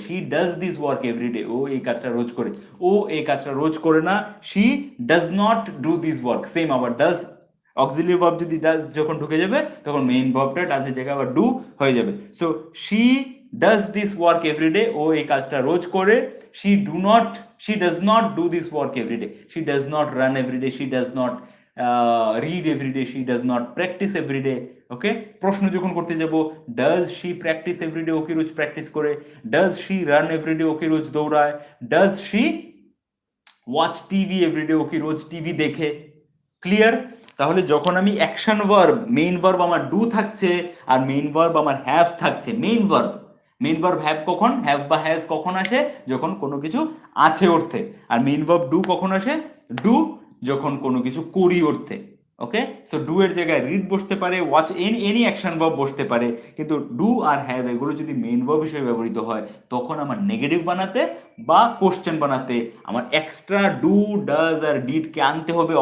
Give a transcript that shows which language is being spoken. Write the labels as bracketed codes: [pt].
[en] she does this work everyday, [bn] ও এই কাজটা রোজ করে। ও এই কাজটা রোজ করে না, [en] She does not do this work. [bn] Same আবার ডাজ অক্সিলিয়ারি ভার্ব যদি ডাজ যখন ঢুকে যাবে তখন মেইন ভার্বটা ডাজের জায়গায় আবার ডু হয়ে যাবে। [en] so she does this work everyday, [bn] ও এই কাজটা রোজ করে। [en] she does not do this work every day, she does not run every day, she does not read every day, she does not practice every day, okay. [bn] প্রশ্ন যখন করতে যাব, [en] does she practice every day, [bn] okay rose practice করে। [en] does she run every day, [bn] ওকে রোজ দৌড়ায়। [en] does she watch TV every day, [bn] okay rose TV দেখে। Clear? তাহলে যখন আমি অ্যাকশন ভার্ব, মেইন ভার্ব আমার ডু থাকছে আর মেইন ভার্ব আমার হ্যাভ থাকছে। মেইন ভার্ব হ্যাভ কখন, হ্যাভ বা হ্যাজ কখন আসে? যখন কোনো কিছু আছে অর্থে। আর মেইন ভার্ব ডু কখন আসে? ডু যখন কোনো কিছু করি অর্থে, ওকে। সো ডু এর জায়গায় রিড বসতে পারে, ওয়াচ, এনি অ্যাকশন ভার্ব বসতে পারে, কিন্তু ডু আর হ্যাভ এগুলো যদি মেইন ভার্ব হিসেবে ব্যবহৃত হয় তখন আমার নেগেটিভ বানাতে বা কোশ্চেন বানাতে আমার extra do, does আর did কে আনতে হবে।